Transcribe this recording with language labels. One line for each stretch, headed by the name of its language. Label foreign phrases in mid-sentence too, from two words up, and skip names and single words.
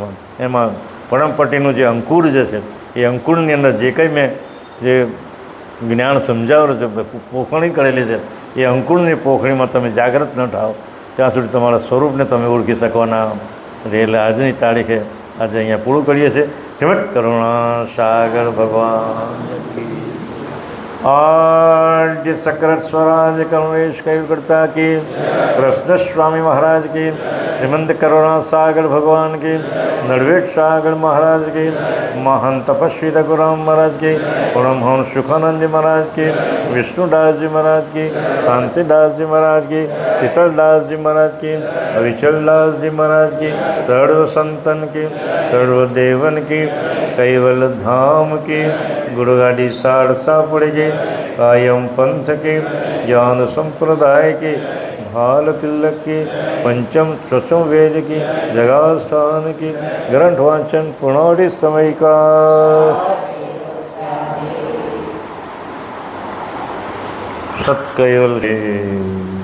Gujarati: એમાં પરમપટ્ટીનું જે અંકુર જે છે એ અંકુરની અંદર જે કંઈ મેં જે જ્ઞાન સમજાવેલું છે, પોખણી કરેલી છે, એ અંકુરની પોખણીમાં તમે જાગૃત ન થાઓ ત્યાં સુધી તમારા સ્વરૂપને તમે ઓળખી શકવાના. એટલે આજની તારીખે આજે અહીંયા પૂરું કરીએ છીએ.
Hindi: શ્રીમદ કરુણા સાગર ભગવાન आद्य सकरत स्वराज करुणेश कैवकर्ता की, कृष्ण स्वामी महाराज की, श्रीमंत करुणा सागर भगवान की, नरवेट सागर महाराज की, महान तपस्वी रघुराम महाराज की, परमहंस सुखानंद जी महाराज की, विष्णुदास जी महाराज की, शांतिदास जी महाराज की, शीतलदास जी महाराज की, अविचलदास जी महाराज की, सर्व संतन की, सर्व देवन की, कैवल धाम की, गुरुगाड़ी सारसा पड़ गई, कायम पंथ की, ज्ञान संप्रदाय की, भाल तिलक की, पंचम स्वसम वेद की, जगास्थान की, ग्रंथ वाचन पुनौड़ी समय का सत्कैवल